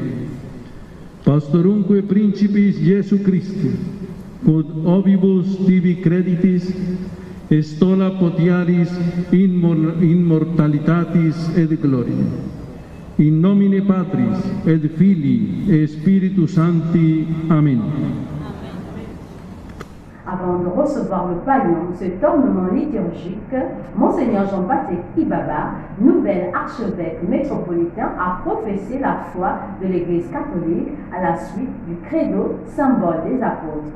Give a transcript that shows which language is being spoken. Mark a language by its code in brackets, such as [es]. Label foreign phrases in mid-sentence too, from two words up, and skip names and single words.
[la] Pastorumque principis Iesu Christi, quod ovibus tibi creditis, estola potiaris immortalitatis et gloria. In nomine Patris et Filii et Spiritus Sancti. Amen. [fr] Avant de recevoir le pallium, cet ornement liturgique, Monseigneur Jean-Patrick Ibaba, nouvel archevêque métropolitain, a professé la foi de l'Église catholique à la suite du credo, symbole des apôtres.